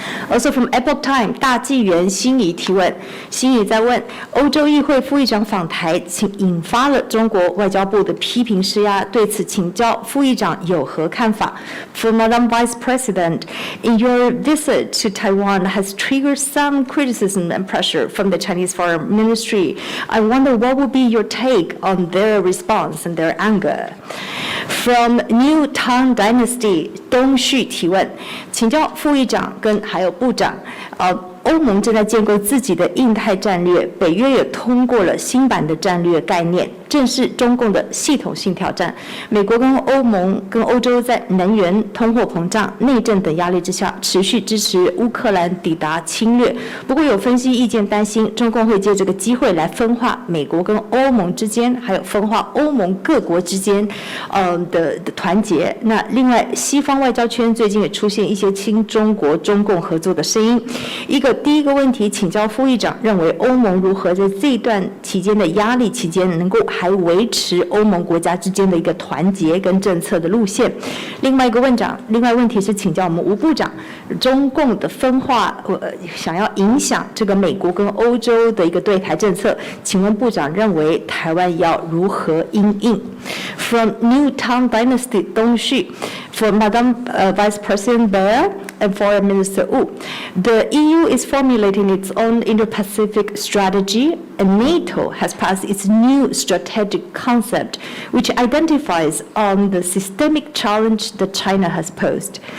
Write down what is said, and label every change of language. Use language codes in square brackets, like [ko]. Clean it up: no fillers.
[en] Also from Epoch Time [zh] 大纪元心仪提问，心仪在问欧洲议会副议长访台，引发了中国外交部的批评施压，对此请教副议长有何看法 ？ [en] For Madam Vice President, in your visit to Taiwan has triggered some criticism and pressure from the Chinese Foreign Ministry. I wonder what would be your take on their response and their anger. From New Tang Dynasty [zh] 东旭提问，请教副议长跟还有部长，欧盟正在建构自己的印太战略，北约也通过了新版的战略概念，正是中共的系统性挑战。美国跟欧盟跟欧洲在能源、通货膨胀、内政等压力之下，持续支持乌克兰抵达侵略。不过有分析意见担心，中共会借这个机会来分化美国跟欧盟之间，还有分化欧盟各国之间的团结。那另外，西方外交圈最近也出现一些亲中国、中共合作的声音。第一个问题，请教副议长，认为欧盟如何在这一段期间的压力期间，能够还维持欧盟国家之间的一个团结跟政策的路线？另外问题是请教我们吴部长，中共的分化想要影响这个美国跟欧洲的一个对台政策，请问部长认为台湾要如何因应 [en] ？From New Tang Dynasty 东旭 ，for Madam Vice President Bear and Foreign Minister Wu, the EU is formulating its own Indo-Pacific strategy, and NATO has passed its new strategic concept, which identifies on the systemic challenge that China has posed.